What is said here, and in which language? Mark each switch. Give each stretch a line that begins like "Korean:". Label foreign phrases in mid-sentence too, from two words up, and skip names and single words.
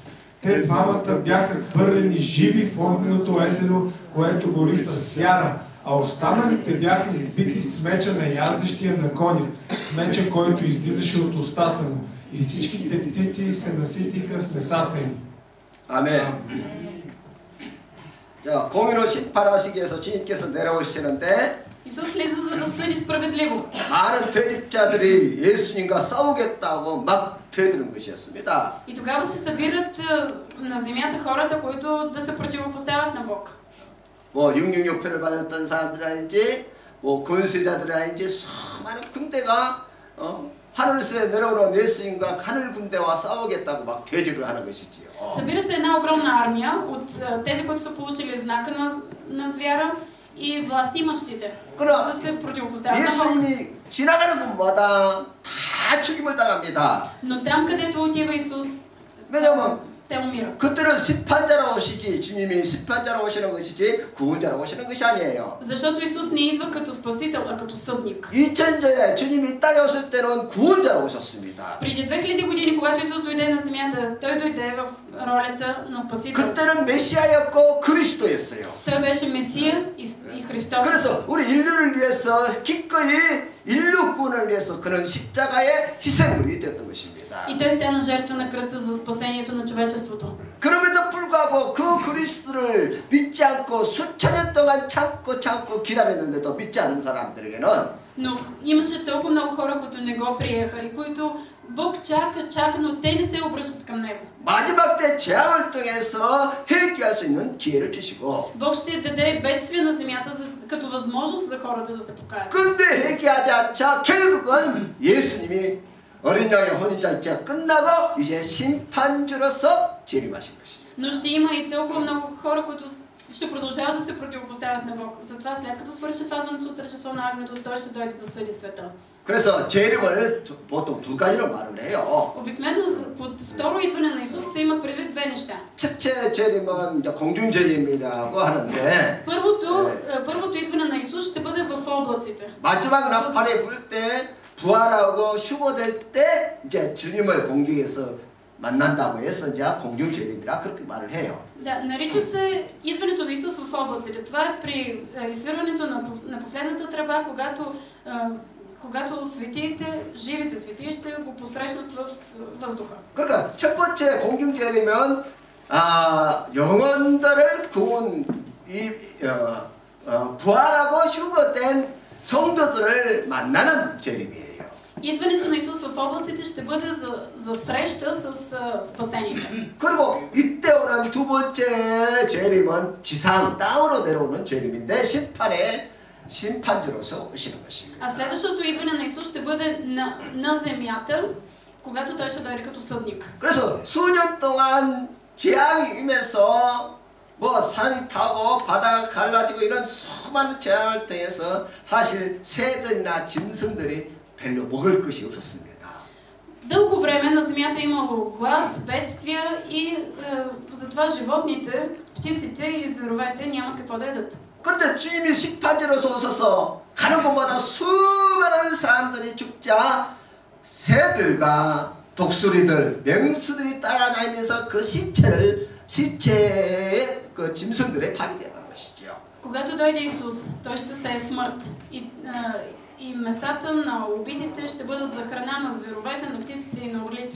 Bulgarian: Те двамата бяха хвърлени живи в огненото езеро, което гори с сяра, а останалите бяха избити с меча на яздещия на коня, с меча, който излизаше от устата му. И всичките птици се наситиха с месата им.
Korean: 아멘. 자, 공의로 심판하시기 위해서 주님께서 내려오시는데
Bulgarian: Исус слиза за да съди справедливо.
Korean: 많은 대립자들이 예수님과 싸우겠다고 막 대드는 것이었습니다.
Bulgarian: И тогава се събират на земята хората, които да се противопоставят на Бог.
Korean: 뭐 666표를 받았던 사람들이라든지 뭐 군수자들이라든지 수많은 군대가 하늘에서 내려오는 예수님과 하늘 군대와 싸우겠다고 막 대적을 하는 것이지요.
Bulgarian: Събира се една огромна армия от тези, които са получили знака на звяра и властимащите да се противопоставят на Бог.
Korean: 예수님이 지나가는 곳마다 다 죽임을 당합니다.
Bulgarian: Но там, където отива Исус,
Korean: 왜냐면
Bulgarian: те умират.
Korean: 그때는 심판자로 오시지 주님이 심판자로 오시는 것이지 구원자로 오시는 것이 아니에요.
Bulgarian: Защото Исус не идва като спасител, а като съдник.
Korean: 2000년 전에 주님이 이 땅에 오실 때는 구원자로 오셨습니다.
Bulgarian: Преди 2000 години, когато Исус дойде на земята, той дойде в ролята на спасител.
Korean: 그때는 메시아였고 그리스도였어요.
Bulgarian: Той беше Месия и Христос.
Korean: 그래서 우리 인류를 위해서 기꺼이 인류 구원을 위해서 그는 십자가의 희생물이 되었던 것입니다.
Bulgarian: И той стана жертва на кръста за спасението на човечеството.
Korean: 그럼에도 불구하고 그 그리스도를 믿지 않고 수천 년 동안 참고 기다렸는데도 믿지 않는 사람들에게는
Bulgarian: Но имаше толкова много хора, които не го приеха и които Бог чака, но те не се обръщат към Него.
Korean: 마지막 때 재앙을 통해서 회개할 수 있는 기회를 주시고
Bulgarian: Бог ще даде бедствия на земята като възможност за хората да се покаят.
Korean: 근데 회개하지 않자 결국은 예수님이 어린 양의 혼인잔치가 끝나고 이제 심판주로서 재림하신 것입니다.
Bulgarian: Но ще има и толкова много хора, които ще продължават да се противопоставят на Бог. Затова след като свърши сватбеното тържество на агнето, Той ще дойде да съди света.
Korean: 그래서 재림을 보통 두 가지로 말을 해요.
Bulgarian: Обикновено под второ идване на Исус се има предвид две неща.
Korean: 첫째 재림은 이제 공중 재림이라고 하는데
Bulgarian: Първото идване на Исус ще бъде в облаците.
Korean: 마지막 나팔이 불 때 부활하고 휴거될 때 이제 주님을 공중에서 만난다고 해서 이제 공중 재림이라 그렇게 말을 해요.
Bulgarian: Да, нарича се идването на Исус в облаците. Това е при изсвирването на последната тръба, когато светиите, живите светии ще го посрещнат в въздуха.
Korean: 그러니까 첫 번째 공중 재림은 영혼들을 구원 부활하고 휴거된 성도들을 만나는 재림이에요.
Bulgarian: Идването на Исус в облаците ще бъде за среща с спасените.
Korean: 그리고 이때 오는 두 번째 재림은 지상 땅으로 내려오는 재림인데 심판주로서 오시는 것입니다.
Bulgarian: А следващото идване на Исус ще бъде на земята, когато Той ще дойде като съдник.
Korean: 그래서 수년 동안 재앙이 임해서 뭐 산이 타고 바다가 갈라지고 이런 수많은 재앙을 통해서 사실 새들이나 짐승들이 별로 먹을 것이 없었습니다.
Bulgarian: Дълго време на земята имало глад, бедствия и затова животните, птиците и зверовете нямат какво да ядат.
Korean: 그런데 주님이 심판주로서 오셔서 가는 곳마다 수많은 사람들이 죽자 새들과 독수리들, 맹수들이 따라다니면서 그 시체의 그 짐승들의 밥이 되는 것이죠.
Bulgarian: Когато дойде Исус, Той ще сее смърт и месата на убитите ще бъдат за храна на зверовете, на птиците и на орлите.